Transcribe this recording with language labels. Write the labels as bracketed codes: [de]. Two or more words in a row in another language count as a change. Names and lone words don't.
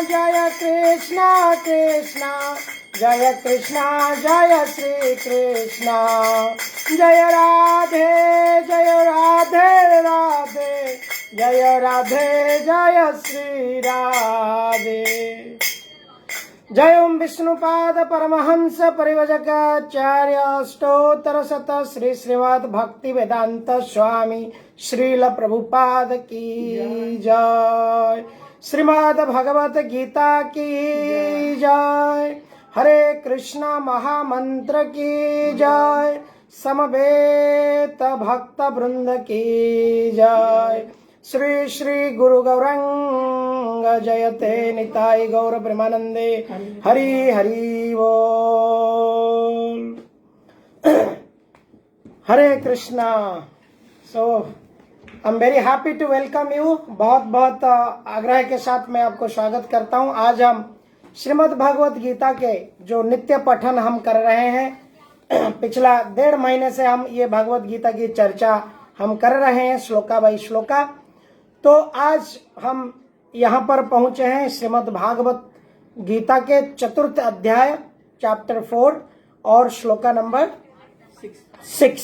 [hi] कृष्ण जय कृष्ण जय श्री कृष्ण जय राधे राधे जय राधे जय श्री राधे जय ओम विष्णुपाद परमहंस परिवजकाचार्य स्तोत्र शत श्री श्रीमद् भक्ति वेदांत स्वामी श्रील प्रभुपाद की जय। श्रीमद् भगवत गीता की जय। हरे कृष्णा महामंत्र की जय। समवेत भक्त वृंद की जय। [bn] শ্রী শ্রী গুরু গৌরঙ্গ জয়তে নিতাই গৌর প্রেমানন্দে হরি হরি বোল। [hi] हरे कृष्णा। [en] so I am very happy to welcome you. [hi] बहुत बहुत आग्रह के साथ मैं आपको स्वागत करता हूं। आज हम श्रीमद् भागवत गीता के जो नित्य पठन हम कर रहे हैं, पिछला 1.5 महीने से हम ये भागवत गीता की चर्चा हम कर रहे हैं [en] shloka by shloka. [hi] तो आज हम यहाँ पर पहुंचे हैं श्रीमद् भागवत गीता के 4th अध्याय चैप्टर 4 और श्लोका नंबर 6।